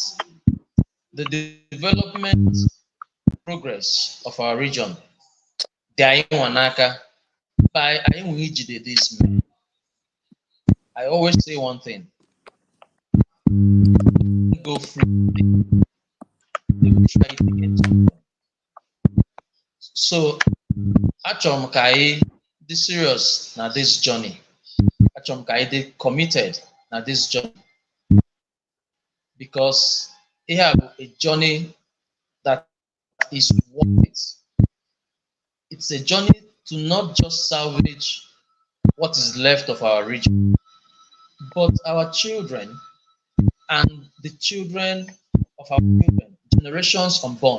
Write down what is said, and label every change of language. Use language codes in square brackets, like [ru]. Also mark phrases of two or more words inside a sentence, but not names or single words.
[en] The development progress of our region, by these men. I always say one thing: go through they will try it again. [ig] So achọrọ ka anyị dị serious na [en] this journey. [ig] Achọrọ ka anyị dị [en] committed na this journey, because we have a journey that is worth it. It's a journey to not just salvage what is left of our region, but our children and the children of our children, generations unborn.